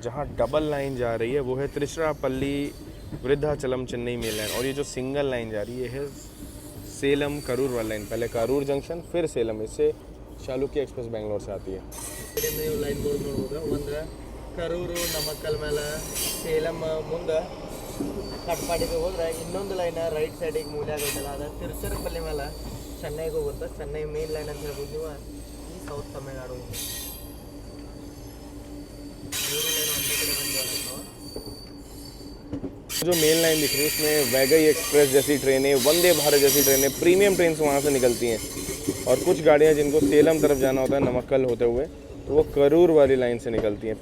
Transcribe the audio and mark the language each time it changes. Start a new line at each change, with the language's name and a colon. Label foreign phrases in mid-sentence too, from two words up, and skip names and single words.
Hindi: जहाँ
English: double line
Hindi: जा रही है वो है त्रिशुरापल्ली वृद्धाचलम चेन्नई
English: main line,
Hindi: और ये जो
English: single line
Hindi: जा रही है सेलम करूर वाला लाइन। पहले करूर जंक्शन फिर सेलम, इससे चालुक्य एक्सप्रेस बेंगलोर से आती है।
English: line board
Kannada: ನೋಡ್ಬೋದು, ಒಂದು ಕರೂರು ನಮಕ್ಕಲ್ ಮೇಲೆ ಸೇಲಂ ಮುಂದೆ ಕಟ್ಪಾಡಿಗೆ ಹೋದ್ರೆ ಇನ್ನೊಂದು ಲೈನ್
English: right side
Kannada: ಮೂಲೆ ಆಗೈತಲ್ಲ, ಅದು ತಿರುಚರಪಲ್ಲಿ ಮೇಲೆ ಚೆನ್ನೈಗೆ ಹೋಗುತ್ತೆ, ಚೆನ್ನೈ
English: main line
Kannada: ಅಂತ ಹೇಳ್ಬೋದು ನೀವು।
Telugu: ಈ సౌత్ తమిళనాడు మూడు లైన్ అన్నిటికీ బంద్
Hindi: जो
English: main line
Hindi: दिख रही है उसमें वैगई एक्सप्रेस जैसी ट्रेनें, वंदे भारत जैसी ट्रेनें,
English: premium train
Hindi: वहाँ से निकलती हैं। और कुछ गाड़ियाँ जिनको सेलम तरफ जाना होता है नमक्कल होते हुए, तो वो करूर वाली लाइन से निकलती हैं।